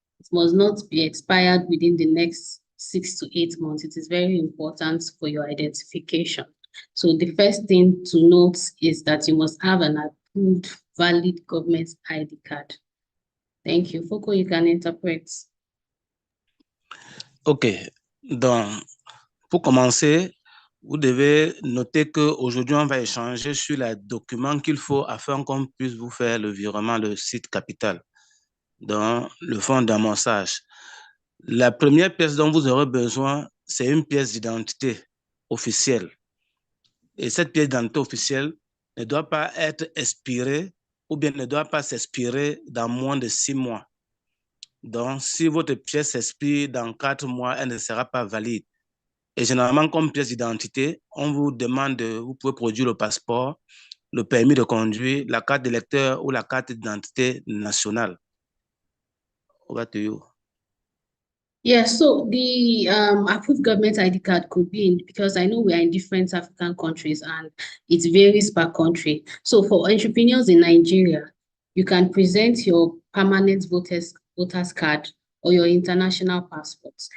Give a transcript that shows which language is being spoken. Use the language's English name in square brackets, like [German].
[English] It must not be expired within the next 6 to 8 months. It is very important for your identification. So the first thing to note is that you must have an approved valid government ID card. Thank you. Foko, you can interpret. [French] Ok, donc pour commencer, vous devez noter qu'aujourd'hui, on va échanger sur les documents qu'il faut afin qu'on puisse vous faire le virement, le site capital, dans le fonds d'amorçage. La première pièce dont vous aurez besoin, c'est une pièce d'identité officielle. Et cette pièce d'identité officielle ne doit pas être expirée ou bien ne doit pas s'expirer dans moins de 6 mois. Donc, si votre pièce s'expire dans 4 mois, elle ne sera pas valide. Et généralement, comme pièce d'identité, on vous demande, vous pouvez produire le passeport, le permis de conduire, la carte d'électeur ou la carte d'identité nationale. [English] Over to you. Yeah, so the approved government ID card could be in, because I know we are in different African countries and it varies per country. So for entrepreneurs in Nigeria, you can present your permanent voters card or your international passport.